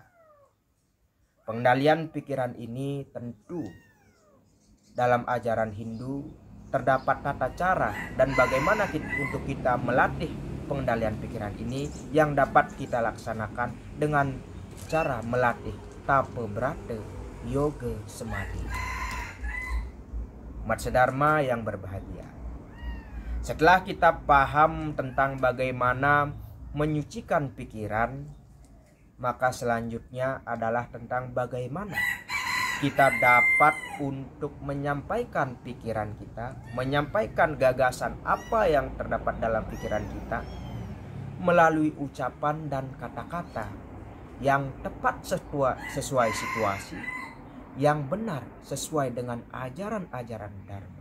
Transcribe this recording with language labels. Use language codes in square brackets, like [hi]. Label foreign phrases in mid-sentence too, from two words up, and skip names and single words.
[id] Pengendalian pikiran ini tentu dalam ajaran Hindu terdapat tata cara dan bagaimana untuk kita melatih pengendalian pikiran ini yang dapat kita laksanakan dengan cara melatih tapa brata yoga samadhi. Umat sedharma yang berbahagia, setelah kita paham tentang bagaimana menyucikan pikiran, maka selanjutnya adalah tentang bagaimana kita dapat untuk menyampaikan pikiran kita, menyampaikan gagasan apa yang terdapat dalam pikiran kita melalui ucapan dan kata-kata yang tepat sesuai situasi, yang benar sesuai dengan ajaran-ajaran Dharma.